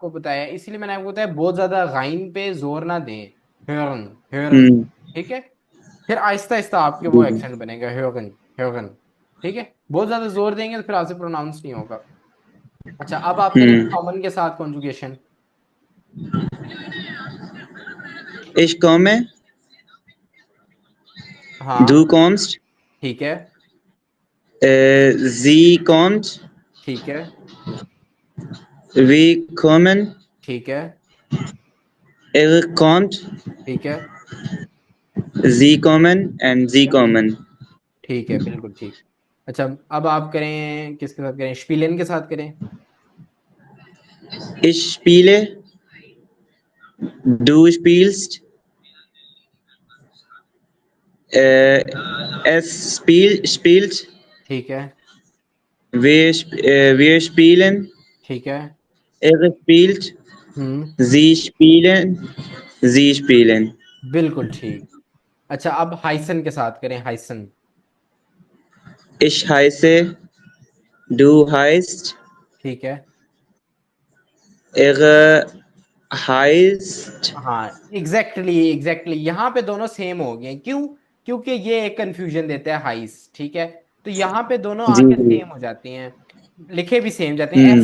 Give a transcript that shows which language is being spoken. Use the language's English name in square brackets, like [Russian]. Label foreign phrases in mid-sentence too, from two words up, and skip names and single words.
[Urdu] آپ کو بتایا، اسی لیے میں نے آپ کو بتایا بہت زیادہ گائن پہ زور نہ دیں. [German] hören, hören. हम्म। [Urdu] ٹھیک ہے، پھر آہستہ آہستہ آپ کے जी वो जी। ایکسنٹ بنے گا, [German] hören, hören. [Urdu] ٹھیک ہے، بہت زیادہ زور دیں گے تو پھر آپ سے پروناؤنس نہیں ہوگا. اچھا اب آپ کریں گے हम्म। کومن کے ساتھ کنجوگیشن. [German] Ich komme, du [Urdu] हाँ [German] kommst, [Urdu] ٹھیک ہے, [German] sie kommt, [Urdu] ٹھیک ہے, [German] wir kommen, [Urdu] ٹھیک ہے, [German] er kommt, [Urdu] ٹھیک ہے, [German] sie kommen and sie kommen. [Urdu] ٹھیک ہے بالکل ٹھیک. اچھا اب آپ کریں کس کے ساتھ کریں، اشپیلن کے ساتھ کریں. [German] Ich spiele, du spielst, äh, spielt, [Urdu] ٹھیک ہے, [German] wir spielen, [Urdu] ٹھیک ہے. [German] er spielt, हम्म, sie spielen, sie spielen. [Urdu] بالکل ٹھیک. اچھا اب ہائسن کے ساتھ کریں, [German] हाइसन। Ich heiße, du heißt, [Urdu] ٹھیک ہے, [German] er heißt, [Urdu] ہاں ایگزیکٹلی ایگزیکٹلی، یہاں پہ دونوں سیم ہو گئے، کیوں? کیونکہ یہ ایک کنفیوژن دیتا ہے ہائس. ٹھیک ہے، تو یہاں پہ دونوں जी آ کے जी। سیم ہو جاتے ہیں، لکھے بھی سیم جاتے ہیں,